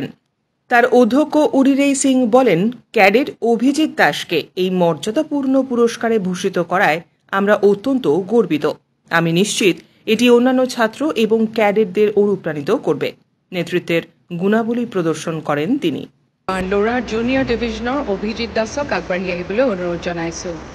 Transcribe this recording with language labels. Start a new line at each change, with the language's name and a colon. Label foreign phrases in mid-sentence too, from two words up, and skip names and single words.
Bangla: তার অধ্যক্ষ উরিরেই সিং বলেন, ক্যাডেট অভিজিৎ দাসকে এই মর্যাদাপূর্ণ পুরস্কারে ভূষিত করায় আমরা অত্যন্ত গর্বিত। আমি নিশ্চিত এটি অন্যান্য ছাত্র এবং ক্যাডেটদের অনুপ্রাণিত করবে। নেতৃত্বের গুণাবলী প্রদর্শন করেন তিনি।
Assamese: ল'ৰা জুনিয়ৰ ডিভিজনৰ অভিজিৎ দাসক আগবাঢ়ি আহিবলৈ অনুৰোধ জনাইছো।